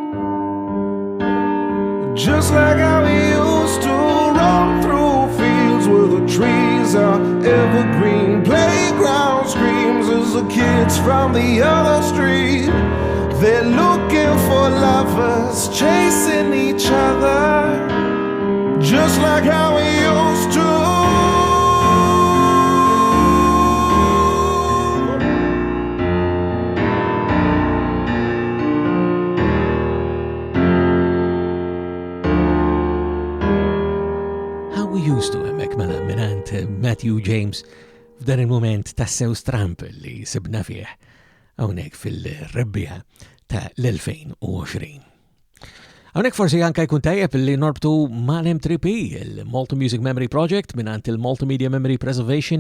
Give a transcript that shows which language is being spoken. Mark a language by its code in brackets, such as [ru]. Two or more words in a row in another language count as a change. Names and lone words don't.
[en] Just like how we used to roam through fields where the trees are evergreen, playground screams as the kids from the other street, they're looking for lovers, chasing each other, just like how we used to. Used to [mt] hemmek mela minant Matthew James f'dan il-moment tassew stramp li sibna fih hawnhekk fil-rebbija ta' l-2020. Hawnhekk forsi anke jkun tajjeb li norbtu mal-M3P, il-Malta Music Memory Project minant il-Multimedia Memory Preservation